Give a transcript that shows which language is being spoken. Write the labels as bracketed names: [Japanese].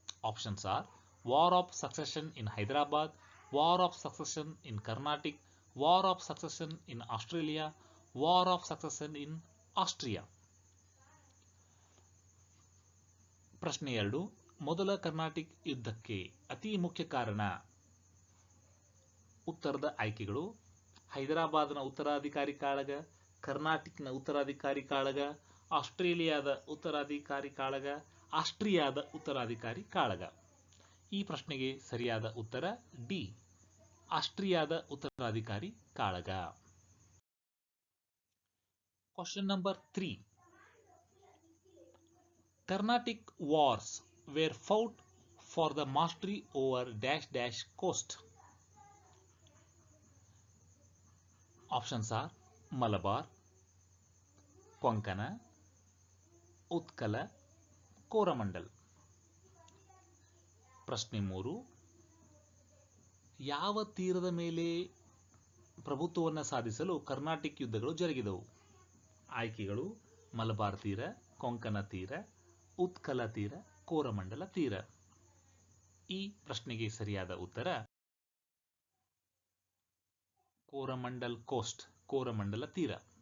[English] Options are: War of Succession in Hyderabad, War of Succession in Carnatic, War of Succession in Australia, War of Succession in Austria. [Kannada] ಪ್ರಶ್ನೆ 2. ಮೊದಲ Carnatic ಯುದ್ಧಕ್ಕೆ ಅತಿ ಮುಖ್ಯ ಕಾರಣ. ಉತ್ತರದ ಆಯ್ಕೆಗಳು: ಹೈದರಾಬಾದ್ನ ಉತ್ತರಾಧಿಕಾರಿ ಕಾಳಗ, ಕರ್ನಾಟಿಕ್ನ ಉತ್ತರಾಧಿಕಾರಿ ಕಾಳಗ, ಆಸ್ಟ್ರೇಲಿಯಾದ ಉತ್ತರಾಧಿಕಾರಿ ಕಾಳಗ, ಆಸ್ಟ್ರಿಯಾದ ಉತ್ತರಾಧಿಕಾರಿ ಕಾಳಗ. ಈ ಪ್ರಶ್ನೆಗೆ ಸರಿಯಾದ ಉತ್ತರ ಡಿ, ಆಸ್ಟ್ರಿಯಾದ ಉತ್ತರಾಧಿಕಾರಿ ಕಾಳಗ. [English] Question number 3. Carnatic wars were fought for the mastery over dash dash coast. Options are: Malabar, Konkana, Utkala, Coromandel. [Kannada] ಪ್ರಶ್ನೆ 3. ಯಾವ ತೀರದ ಮೇಲೆ ಪ್ರಭುತ್ವವನ್ನು ಸಾಧಿಸಲು ಕರ್ನಾಟಿಕ್ ಯುದ್ಧಗಳು ಜರುಗಿದವು? ಆಯ್ಕೆಗಳು: ಮಲಬಾರ್ ತೀರ, ಕೊಂಕಣ ತೀರ, ಉತ್ಕಲ ತೀರ, ಕೋರಮಂಡಲ ತೀರ. ಈ ಪ್ರಶ್ನೆಗೆ ಸರಿಯಾದ ಉತ್ತರ ಕೋರಮಂಡಲ್ ಕೋಸ್ಟ್, ಕೋರಮಂಡಲ ತೀರ.